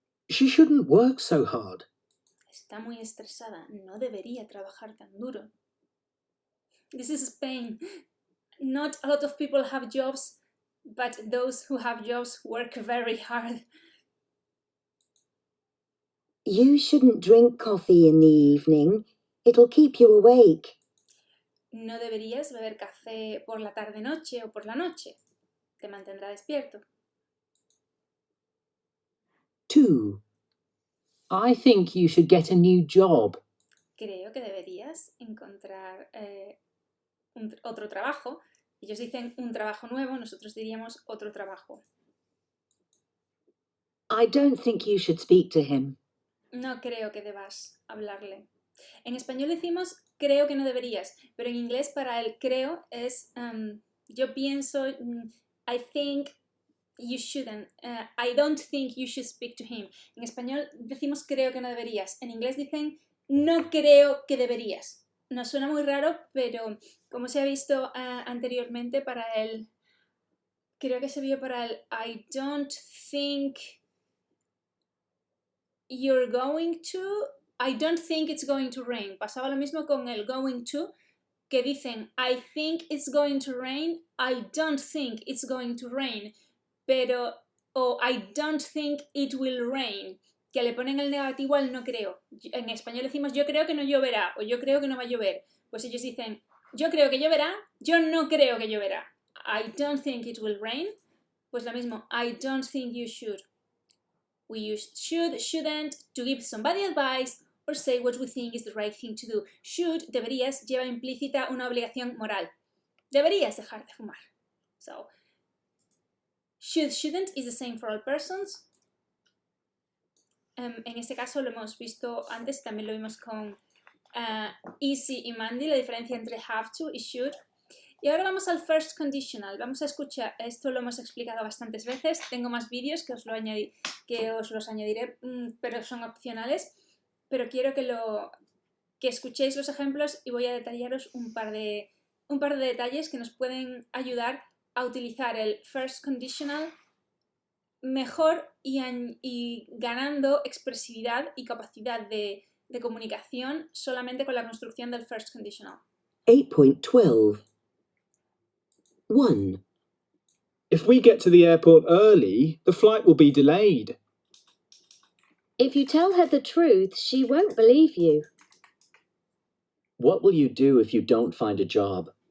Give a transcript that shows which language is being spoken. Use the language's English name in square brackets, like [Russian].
[English] She shouldn't work so hard. [Spanish] Está muy estresada. No debería trabajar tan duro. [English] This is Spain. Not a lot of people have jobs, but those who have jobs work very hard. You shouldn't drink coffee in the evening. It'll keep you awake. [Spanish] No deberías beber café por la tarde-noche o por la noche. Te mantendrá despierto. 2. [English] I think you should get a new job. [Spanish] Creo que deberías encontrar otro trabajo. Ellos dicen un trabajo nuevo, nosotros diríamos otro trabajo. [English] I don't think you should speak to him. [Spanish] No creo que debas hablarle. En español decimos creo que no deberías, pero en inglés para el creo es yo pienso, [English] I think you shouldn't, I don't think you should speak to him. [Spanish] En español decimos creo que no deberías, en inglés dicen no creo que deberías. Nos suena muy raro, pero como se ha visto anteriormente para el, creo que se vio para el [English] I don't think you're going to, I don't think it's going to rain. [Spanish] Pasaba lo mismo con el going to, que dicen [English] I think it's going to rain, [Spanish] I don't think it's going to rain, pero, o [English] I don't think it will rain, [Spanish] que le ponen el negativo al no creo. En español decimos yo creo que no lloverá, o yo creo que no va a llover. Pues ellos dicen yo creo que lloverá, yo no creo que lloverá. [English] I don't think it will rain. [Spanish] Pues lo mismo, [English] I don't think you should. We use should, shouldn't to give somebody advice or say what we think is the right thing to do. [Spanish] Should, deberías, lleva implícita una obligación moral. Deberías dejar de fumar. [English] So, should, shouldn't is the same for all persons. [Spanish] En este caso lo hemos visto antes, también lo vimos con Easy y Mandy, la diferencia entre have to y should. Y ahora vamos al first conditional. Vamos a escuchar, esto lo hemos explicado bastantes veces, tengo más vídeos que os los añadiré, pero son opcionales. Pero quiero que escuchéis los ejemplos y voy a detallaros un par de detalles que nos pueden ayudar a utilizar el first conditional mejor y ganando expresividad y capacidad de comunicación solamente con la construcción del first conditional. 8.12. 1. [English] If we get to the airport early, the flight will be delayed. If you tell her the truth, she won't believe you. What will you do if you don't find a job?